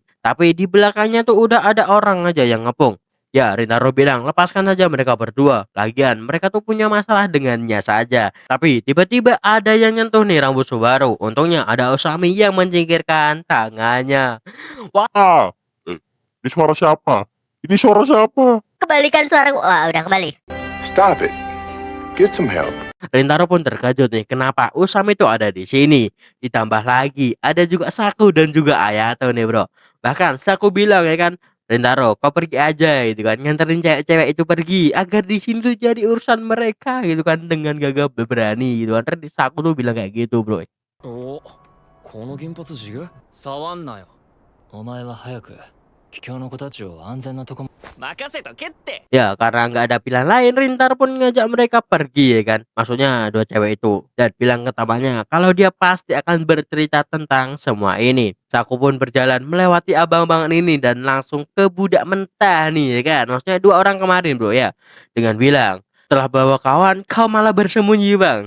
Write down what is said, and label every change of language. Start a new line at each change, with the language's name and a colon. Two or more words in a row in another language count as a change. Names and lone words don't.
Indonesian: Tapi di belakangnya tuh udah ada orang aja yang ngepung. Ya, Rintaro bilang, lepaskan saja mereka berdua. Lagian, mereka tuh punya masalah dengannya saja. Tapi tiba-tiba ada yang nyentuh nih rambut Subaru. Untungnya ada Usami yang menyingkirkan tangannya. Wah, Ah, ini suara siapa? Ini suara siapa? Kembalikan suaraku. Wah, udah kembali.
English: Stop it. Get some help.
Indonesian: Rintaro pun terkejut nih, kenapa Usami itu ada di sini. Ditambah lagi, ada juga Saku dan juga Ayato nih bro. Bahkan Saku bilang ya kan, Rintaro, kau pergi aja gitu kan, nganterin cewek-cewek itu pergi agar di sini tuh jadi urusan mereka gitu kan dengan gagah berani gitu kan. Terus Saku tuh bilang kayak gitu bro.
Japanese: お、この銀髪ジグ触んなよ。お前は早く桔梗の子たちを安全なとこ任せとけって。
Indonesian: Ya karena nggak ada pilihan lain, Rintaro pun ngajak mereka pergi ya kan. Maksudnya dua cewek itu dan bilang ke temannya kalau dia pasti akan bercerita tentang semua ini. Saku pun berjalan melewati abang-abangan ini dan langsung ke budak mentah nih ya kan. Maksudnya dua orang kemarin bro ya. Dengan bilang, setelah bawa kawan kau malah bersembunyi bang.